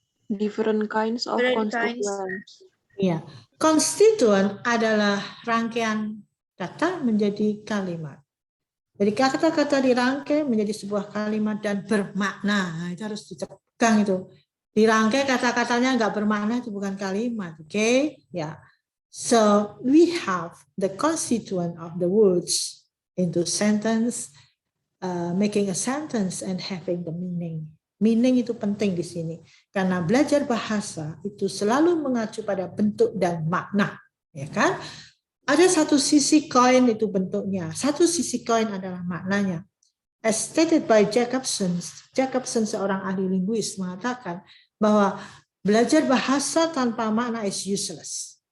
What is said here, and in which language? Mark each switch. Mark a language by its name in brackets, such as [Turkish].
[English] Different kinds of constituents. [Indonesian] Iya, constituent adalah rangkaian kata menjadi kalimat. Jadi kata-kata dirangkai menjadi sebuah kalimat dan bermakna. Nah, itu harus dipegang itu. Dirangkai kata-katanya nggak bermakna itu bukan kalimat, oke? Ya. [English] So we have the constituent of the words into sentence, making a sentence and having the meaning. [Indonesian] Meaning itu penting di sini karena belajar bahasa itu selalu mengacu pada bentuk dan makna, ya kan? Ada satu sisi koin itu bentuknya, satu sisi koin adalah maknanya. [English] As stated by [Indonesian] Jacobson seorang ahli linguis mengatakan bahwa belajar bahasa tanpa makna [English] is useless.